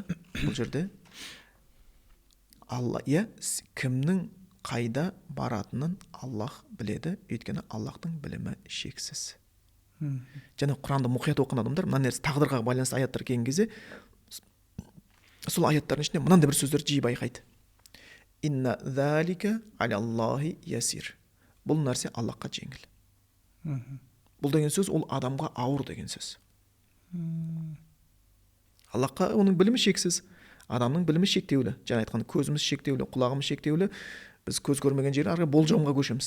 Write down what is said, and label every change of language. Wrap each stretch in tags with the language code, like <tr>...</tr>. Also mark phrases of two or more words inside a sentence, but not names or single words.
<kk>Бұл жерде кімнің қайда баратынын Аллах біледі, өйткені Аллахтың білімі шексіз. Және Құранды мұқият оқыған адамдар мына нәрсе тағдырға байланысты аяттар келген кезде сол аяттардың ішінде мынандай бір сөздер жиі байқайды.</kk> <ar>إن ذلك على الله يسير.</ar> <kk>Бұл нәрсе Аллахқа жеңіл. Бұл деген сөз ол адамға ауыр деген сөз. Аллахқа оның білімі шексіз, адамның білімі шектеулі. Жаңа айтқан көзіміз шектеулі, құлағымыз шектеулі. Біз көз көрмеген жерге арғы болжамға көшеміз.</kk>